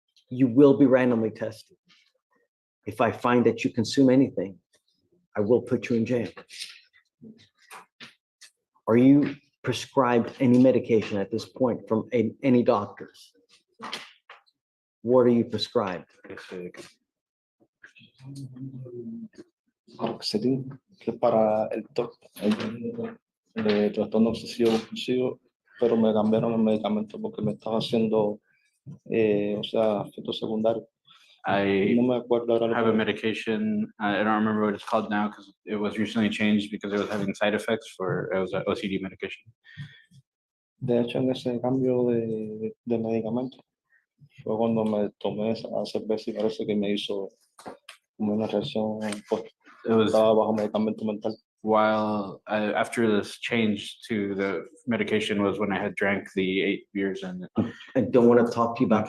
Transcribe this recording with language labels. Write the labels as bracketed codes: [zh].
[en] You will be randomly tested. If I find that you consume anything, I will put you in jail. Are you prescribed any medication at this point from any doctors? What are you prescribed? [es] Paroxetin, que es para el TOC, el trastorno obsesivo compulsivo, pero me cambiaron el medicamento porque me estaba haciendo, o sea, efectos secundarios. [en] I [es] No me acuerdo ahora. [en] have a medication. I don't remember what it's called now because it was recently changed because it was having side effects for, it was an OCD medication. [es] De hecho, en ese cambio de medicamento fue cuando me tomé esa cerveza y parece que me hizo como una reacción post. Estaba bajo medicamento mental. [en] While after this change to the medication was when I had drank the 8 beers and I don't want to talk to you about.